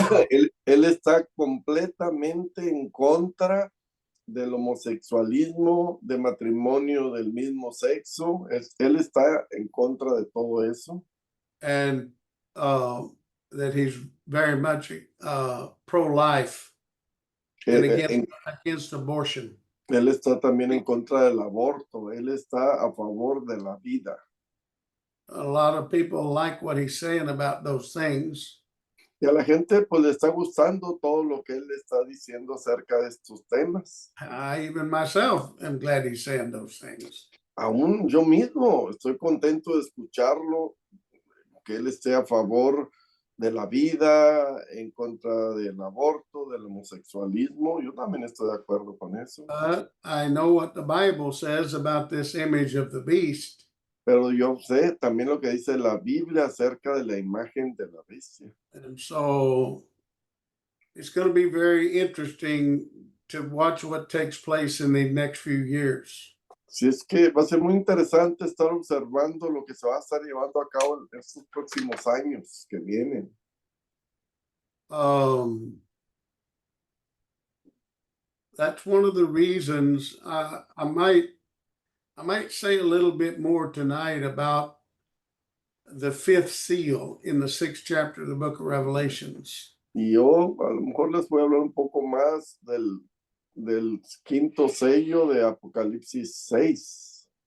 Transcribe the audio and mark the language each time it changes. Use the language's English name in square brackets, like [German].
[Spanish] Él está completamente en contra del homosexualismo, de matrimonio del mismo sexo. Él está en contra de todo eso. [English] and that he's very much pro-life and against abortion. [Spanish] Él está también en contra del aborto. Él está a favor de la vida. [English] A lot of people like what he's saying about those things. [Spanish] Y a la gente pues le está gustando todo lo que él está diciendo acerca de estos temas. [English] I even myself am glad he's saying those things. [Spanish] Aún yo mismo estoy contento de escucharlo, que él esté a favor de la vida, en contra del aborto, del homosexualismo. Yo también estoy de acuerdo con eso. [English] I know what the Bible says about this image of the beast. [Spanish] Pero yo sé también lo que dice la Biblia acerca de la imagen de la bestia. [English] And so it's going to be very interesting to watch what takes place in the next few years. [Spanish] Si es que va a ser muy interesante estar observando lo que se va a estar llevando a cabo en estos próximos años que vienen. [English] That's one of the reasons I might say a little bit more tonight about the fifth seal in the 6th chapter of the book of Revelations. [Spanish] Y yo a lo mejor les voy a hablar un poco más del quinto sello de Apocalipsis 6.